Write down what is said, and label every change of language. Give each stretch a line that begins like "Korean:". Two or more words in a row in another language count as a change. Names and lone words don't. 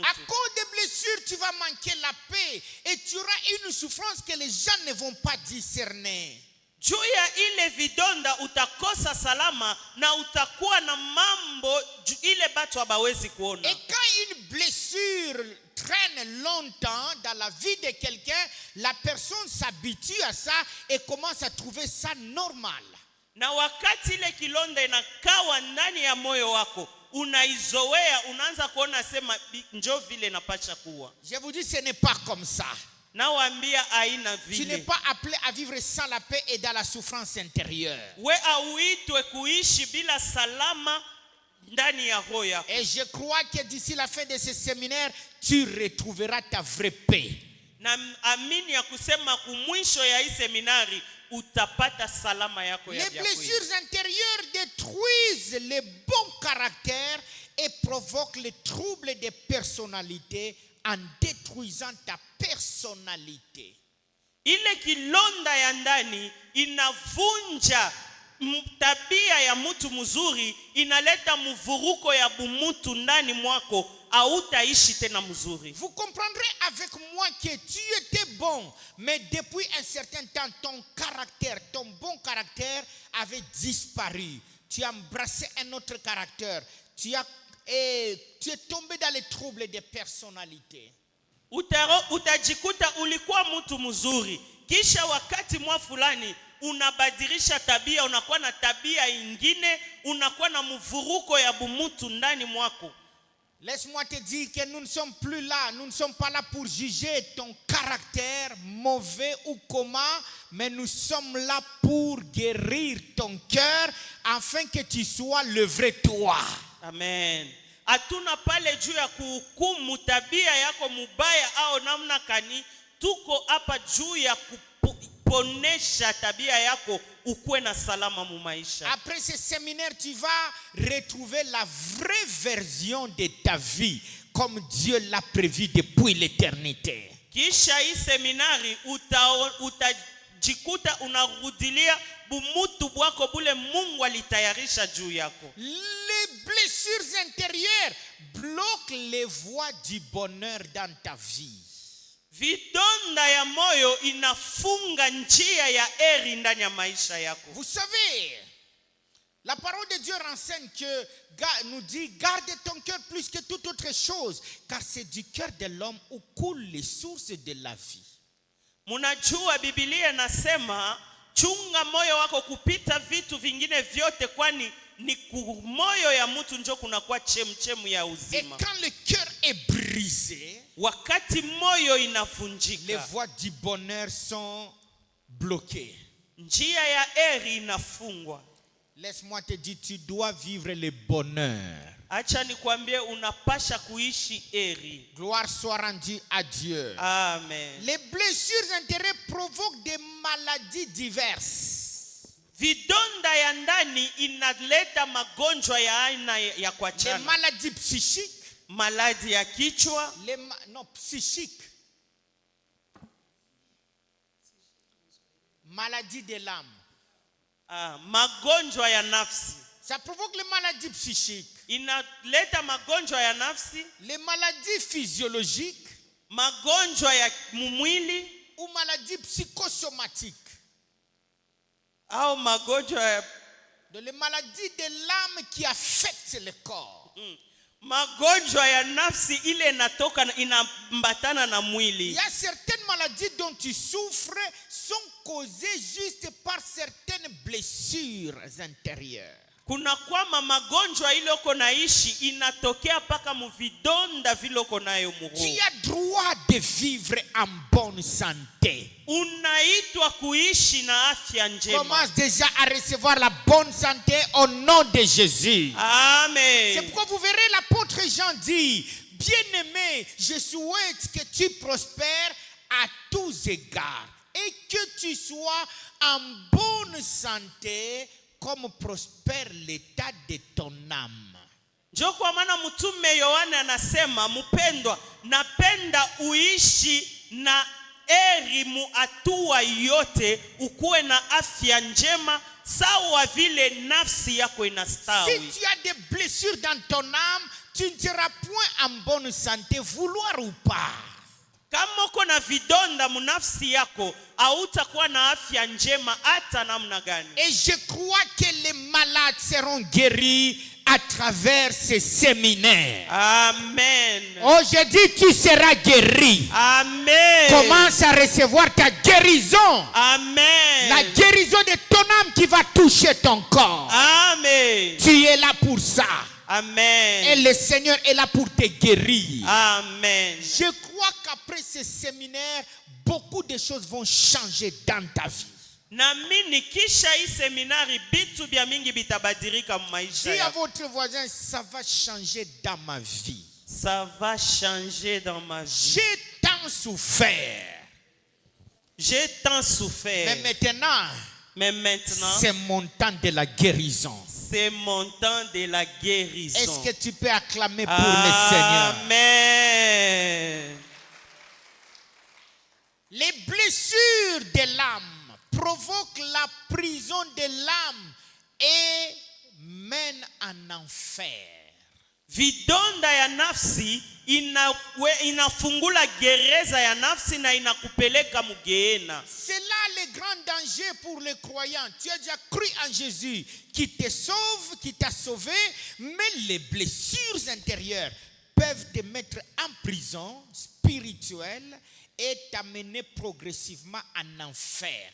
French: À cause des blessures, tu vas manquer la paix et tu auras une souffrance que les gens ne vont pas discerner.
Swahili: Juu ya ile vidonda utakosa salama na utakuwa na mambo ile batu hawawezi kuona.
French: Et quand une blessure traîne longtemps dans la vie de quelqu'un, la personne s'habitue à ça et commence à trouver ça normal.
Swahili: Na wakati ile kilonda inakawa ndani ya moyo wako, unaizoea, unaanza kuona sema njoo vile napacha kuwa.
French: Je vous dis, ce n'est pas comme ça.
Swahili: Nawaambia aina
French: Tu
Swahili: vile.
French: n'es pas appelé à vivre sans la paix et dans la souffrance intérieure.
Swahili: We auitwe kuishi bila salama ndani ya roho yako.
French: Et je crois que d'ici la fin de ce séminaire, tu retrouveras ta vraie paix.
Swahili: Na amini ya kusema kumwisho ya hii seminari utapata salama yako ya
French: Les
Swahili: kweli.
French: blessures intérieures détruisent le bon caractère et provoquent les troubles de personnalité en détruisant ta personnalité.
Swahili: Ile kilonda ya ndani inavunja tabia ya mtu mzuri, inaleta mvuruko ya bumutu ndani mwako, hautaishi tena mzuri.
French: Vous comprendrez avec moi que tu étais bon, mais depuis un certain temps, ton caractère, ton bon caractère avait disparu. Tu as embrassé un autre caractère. Tu es tombé dans les troubles de personnalité.
Swahili: Utajikuta ulikuwa mtu mzuri, kisha wakati mwa fulani unabadilisha tabia, unakuwa na tabia ingine, unakuwa na mvuruko ya bumutu ndani mwako.
French: Laisse-moi te dire que nous ne sommes plus là, nous ne sommes pas là pour juger ton caractère mauvais ou comment, mais nous sommes là pour guérir ton cœur afin que tu sois le vrai toi. Amen.
Swahili: Hatuna pale juu ya kuhukumu tabia yako mubaya au namna kani, tuko hapa juu ya kuponesha tabia yako ukuwe na salama mu maisha.
French: Après ce séminaire, tu vas retrouver la vraie version de ta vie comme Dieu l'a prévu depuis l'éternité.
Swahili: Kisha hii seminari utajikuta unarudilia bumutu bwako bule Mungu alitayarisha juu yako.
French: Les blessures intérieures bloquent les voies du bonheur dans ta vie.
Swahili: Vidonda ya moyo inafunga njia ya heri ndani ya maisha yako.
French: Vous savez, la parole de Dieu renseigne nous dit garde ton cœur plus que toute autre chose, car c'est du cœur de l'homme où coulent les sources de la vie.
Swahili: Munajua Biblia nasema chunga moyo wako kupita vitu vingine vyote, kwani ni moyo ya mtu njo kunakuwa chemchemu ya
French: Et
Swahili: uzima.
French: quand le cœur est brisé,
Swahili: Wakati moyo inavunjika,
French: les voies du bonheur sont bloquées.
Swahili: njia ya heri inafungwa.
French: Laisse-moi te dire, tu dois vivre le bonheur.
Swahili: Acha nikwambie unapasha kuishi heri.
French: Gloire soit rendue à Dieu. Amen. Les blessures intérieures provoquent des maladies diverses.
Swahili: Vidonda ya ndani inaleta magonjwa ya aina ya
French: Des
Swahili: kuachana.
French: maladies psychiques,
Swahili: maladhi ya kichwa,
French: non, psychique. Maladie de l'âme.
Swahili: magonjwa ya nafsi.
French: Ça provoque les maladies psychiques.
Swahili: Inaleta magonjwa ya nafsi,
French: Les maladies physiologiques
Swahili: magonjwa ya mwili
French: ou maladies psychosomatiques.
Swahili: au magonjwa ya
French: Les maladies de l'âme qui affectent le corps.
Swahili: magonjwa ya nafsi ile inambatana na
French: Il
Swahili: mwili.
French: y a certaines maladies dont tu souffres sont causées juste par certaines blessures intérieures.
Swahili: Kuna kwama magonjwa ile uko naishi inatokea paka muvidonda vile uko nayo
French: Tu
Swahili: muroho.
French: as droit de vivre en bonne santé.
Swahili: Unaitwa kuishi na afya njema.
French: Commence déjà à recevoir la bonne santé au nom de Jésus. Amen. C'est pourquoi vous verrez l'apôtre Jean dit, bien-aimé, je souhaite que tu prospères à tous égards et que tu sois en bonne santé comme prospère l'état de ton âme.
Swahili: Ndio kwa maana mtume Yohane anasema, mpendwa, napenda uishi na eri mu hatua yote, ukuwe na afya njema sawa vile nafsi yako inastawi.
French: Si tu as des blessures dans ton âme, tu ne seras point en bonne santé, vouloir ou pas.
Swahili: Kama uko na vidonda munafsi yako, hautakuwa na afya njema hata namna gani.
French: Et je crois que les malades seront guéris à travers ces séminaires. Amen. Oh, je dis tu seras guéri. Amen. Commence à recevoir ta guérison. Amen. La guérison de ton âme qui va toucher ton corps. Amen. Tu es là pour ça. Amen. Et le Seigneur est là pour te guérir. Amen. Je crois qu'après ce séminaire, beaucoup de choses vont changer dans ta vie.
Swahili: Naamini kisha hii seminari bitu bya mingi bitabadilika maisha
French: Dis à
Swahili: yako.
French: votre voisin, ça va changer dans ma vie. Ça va changer dans ma vie. J'ai tant souffert. J'ai tant souffert. Mais maintenant, c'est mon temps de la guérison. C'est mon temps de la guérison. Est-ce que tu peux acclamer pour le Seigneur? Amen. Les blessures de l'âme provoquent la prison de l'âme et mènent en enfer.
Swahili: Vidonda ya nafsi inafungula gereza ya nafsi na inakupeleka mugeena.
French: C'est là le grand danger pour les croyants. Tu as déjà cru en Jésus qui te sauve, qui t'a sauvé, mais les blessures intérieures peuvent te mettre en prison spirituelle et t'amener progressivement en enfer.